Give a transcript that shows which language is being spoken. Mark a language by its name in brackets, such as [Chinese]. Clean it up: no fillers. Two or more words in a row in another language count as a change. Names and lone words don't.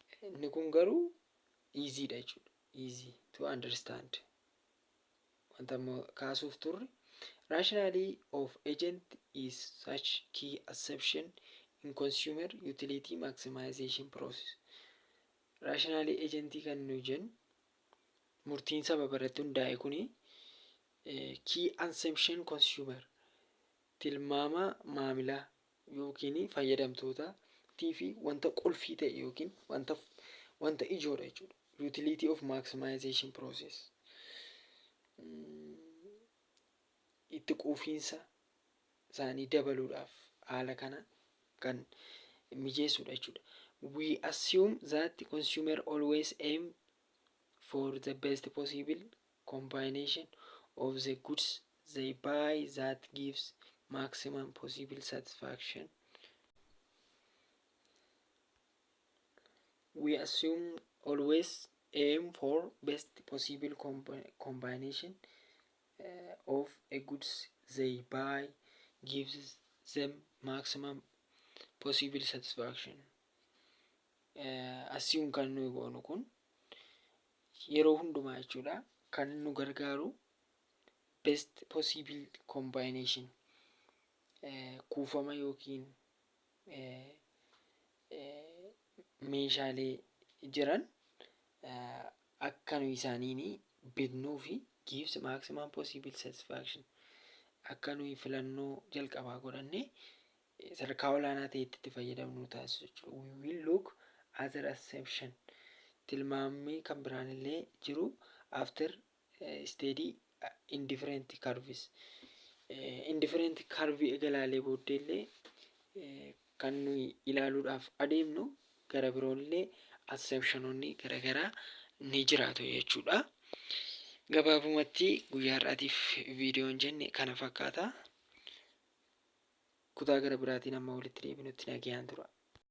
[Oromo] Inni kun garuu easy dha jechuudha. [English] Easy to understand. [Oromo] Wanta kaasuuf turre [English] rationality of agent is such key assumption in consumer utility maximization process. [Oromo] Rationality agentii kan nuyi jennu murtiin sababa irratti hundaa'e kuni [English] key assumption consumer [Oromo] tilmaama maamilaa yookiin fayyadamtootaa fi wanta qulfii ta'e yookiin wanta ijoodha jechuudha. [English] Utility of maximization process. [Oromo] Itti quufiinsa isaanii dabaluudhaaf haala kana kan mijeessudha jechuudha. [English] We assume that the consumer always aim for the best possible combination of the goods they buy that gives maximum possible satisfaction. We assume always aim for best possible combination of a goods they buy gives them maximum possible satisfaction. [Oromo] Assume kan nuyi goonu kun yeroo hundumaa jechuudha kan nu gargaaru [English] best possible combination [Oromo] kuufama yookiin meeshaalee jiran akka nuyi isaaniin bitnuu fi [English] gives maximum possible satisfaction [Oromo] akka nuyi filannoo jalqabaa godhannee sadarkaa olaanaa ta'etti itti fayyadamnu taasisu jechuudha. [English] We will look other assumption [Oromo] tilmaamni kan biraan illee jiru [English] after study indifferent curves. Indifferent curve [Oromo] egalaalee booddee illee kan nuyi ilaaluudhaaf adeemnu gara biroollee assumptiononni garaagaraa ni jiraatu jechuudha. Gabaabumatti guyyaa har'aatiif viidiyoon jenne kana fakkaata. Kutaa gara biraatiin amma walitti deebinutti nagayaan tura.